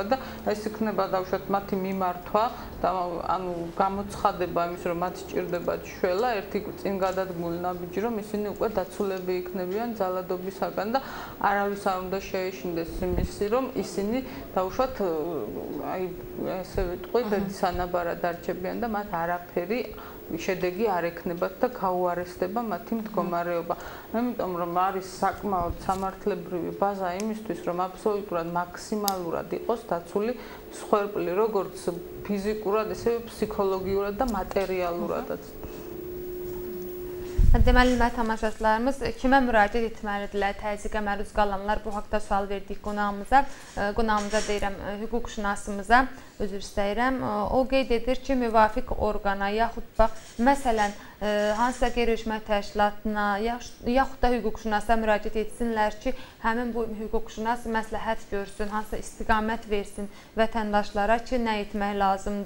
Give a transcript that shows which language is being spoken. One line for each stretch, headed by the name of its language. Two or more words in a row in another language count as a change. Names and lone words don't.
Georgian: და ეს იქნება დავუშვათ მათი მიმართვა და ანუ გამოცხადება იმის, რომ მათ სჭირდებათ შველა, ერთი წინ გადადგმული ნაბიჯი, რომ ისინი უკვე დაცულები იქნებიან ძალადობისაგან და არავის არ უნდა შეეშინდეს იმისი, რომ ისინი დავუშვათ აი ესე ვიტყვი, დედისანაბარად არჩებიან და მათ არაფერი შედეგი არ ექნებათ და გაუარესდება მათი მდგომარეობა. ამიტომ რომ არის საკმაოდ სამართლებრივი ბაზა იმისთვის, რომ აბსოლუტურად მაქსიმალურად იყოს დაცული მსხვერპლი, როგორც ფიზიკურად, ისევე ფსიქოლოგიურად და materialურადაც.
Azerbaijani: Deməli, tamaşaçılarımız kimə müraciət etməlidirlər təzyiqə məruz qalanlar? Bu haqda sual verdik qonağımıza deyirəm, hüquqşünasımıza, üzr istəyirəm. O qeyd edir ki, müvafiq orqana, yaxud bax, məsələn, hansısa qeyri-hökumət təşkilatına, yaxud da hüquqşünasa müraciət etsinlər ki, həmin bu hüquqşünas məsləhət görsün, hansısa istiqamət versin vətəndaşlara ki, nə etmək lazımdır.